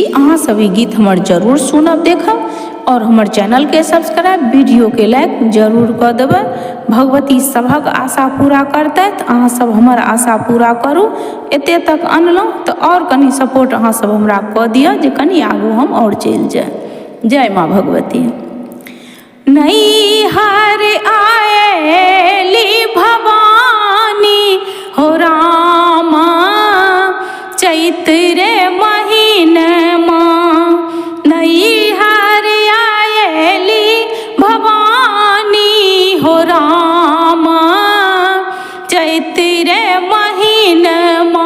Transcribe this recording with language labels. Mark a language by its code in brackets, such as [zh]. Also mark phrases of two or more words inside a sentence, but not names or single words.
[mai] अहाँ सब ई गीत हमर जरूर सुनब देखब और हमर चैनल के सब्सक्राइब वीडियो के लाइक जरूर कर देबै। भगवती सबक आशा पूरा करतैथ, अहाँ सब हमर आशा पूरा करू। एते तक अनलहुँ तो और कनी सपोर्ट अहाँ सब हमरा कऽ दिअ जे कनी आगू हम और चलि जाए। जय माँ भगवती। नैहर आएली भवानी हो रामा चैत्र महीनमा। नैहर आएली भवानी हो रामा चैत्र महीनमा।